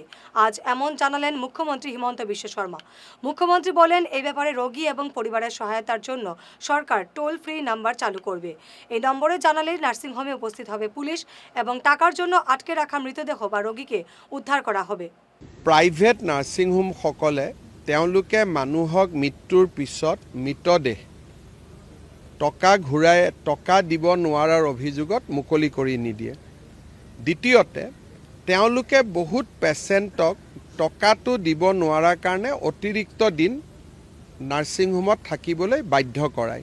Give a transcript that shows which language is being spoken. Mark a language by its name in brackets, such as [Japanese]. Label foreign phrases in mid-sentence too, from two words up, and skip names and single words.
[Bangla] আজ এমন জানালেন মুখ্যমন্ত্রী হিমন্ত বিশ্ব শর্মা। মুখ্যমন্ত্রী বলেন, এই ব্যাপারে রোগী এবং পরিবারের সহায়তার জন্য সরকার [English] toll free number [Bangla] চালু করবে। এই নম্বরে জানালে নার্সিংহোমে উপস্থিত হবে পুলিশ এবং টাকার জন্য আটকে রাখা মৃতদেহ বা রোগীকে উদ্ধার করা হবে। [Assamese] প্ৰাইভেট নাৰ্ছিংহোমসকলে তেওঁলোকে মানুহক মৃত্যুৰ পিছত মৃতদেহ টকা দিব নোৱাৰাৰ অভিযোগত মুকলি কৰি নিদিয়ে। দ্বিতীয়তে তেওঁলোকে বহুত পেচেণ্টক টকাটো দিব নোৱাৰাৰ কাৰণে অতিৰিক্ত দিন নাৰ্ছিংহোমত থাকিবলৈ বাধ্য কৰায়।